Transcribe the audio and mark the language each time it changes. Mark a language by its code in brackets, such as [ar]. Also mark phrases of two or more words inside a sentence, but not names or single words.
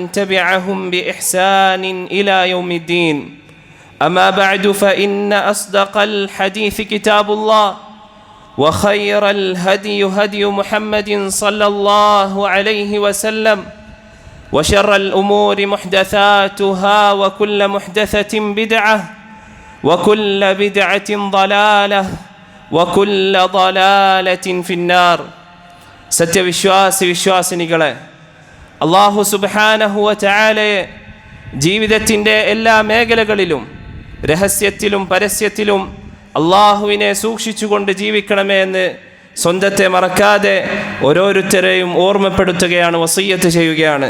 [ar] تبعهم بإحسان إلى يوم الدين أما بعد فإن أصدق الحديث كتاب الله وخير الهدي هدي محمد صلى الله عليه وسلم وشر الأمور محدثاتها وكل محدثة بدعة وكل بدعة ضلالة وكل ضلالة في النار [ml] സത്യവിശ്വാസിനികളെ അല്ലാഹു [ar] سبحانه وتعالى [ml] ജീവിതത്തിൻ്റെ എല്ലാ മേഖലകളിലും രഹസ്യത്തിലും പരസ്യത്തിലും അള്ളാഹുവിനെ സൂക്ഷിച്ചുകൊണ്ട് ജീവിക്കണമേ എന്ന് സ്വന്തത്തെ മറക്കാതെ ഓരോരുത്തരെയും ഓർമ്മപ്പെടുത്തുകയാണ്, വസിയ്യത്ത് ചെയ്യുകയാണ്.